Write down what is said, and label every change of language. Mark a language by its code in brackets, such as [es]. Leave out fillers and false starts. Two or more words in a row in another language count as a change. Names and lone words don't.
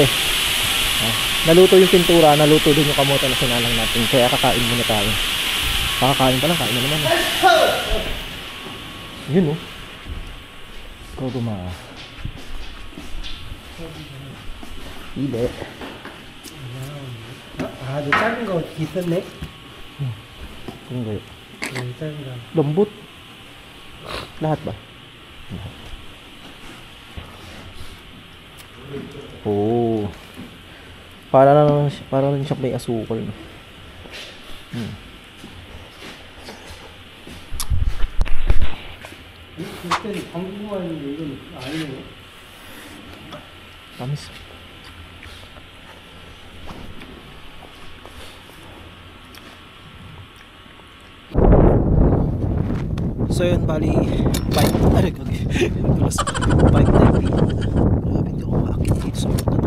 [tl] Naluto yung pintura, naluto din yung kamote na sinalang natin. Kaya kakain muna tayo. Kakakain pa lang, kain na naman. Yun oh. Goguma. Hindi. [ko] 아주 작은 거 있었네. [tl] Kung gayo. [ko] 작은 거. [tl] Lambot. Lahat ba? Lahat. Oh. Para lang siyang may asukal. No? [ko] 그때는 방구만 이건 아니에요. [tl] Tamis. So yun, bali 5 9 PM. Grabe, hindi ako makakit dito sa mga to.